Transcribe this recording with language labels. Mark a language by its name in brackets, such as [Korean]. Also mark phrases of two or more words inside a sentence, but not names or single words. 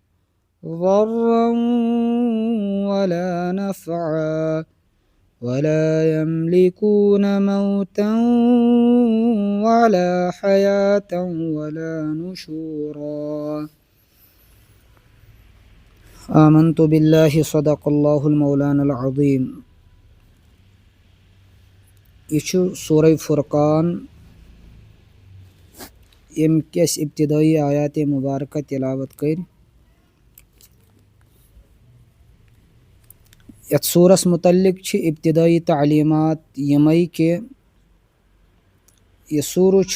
[Arabic] ولا نفعا ولا يملكون موتا ولا حياة ولا نشورا آمنت بالله صدق الله المولانا العظيم. [Kashmiri] यह सूरह फुरकान यमकस इब्तिदाई आयात मुबारक तिलावत कर। यथ सूरस मुतल्लिक इब्तिदाई तालीमात यमई के यह सूर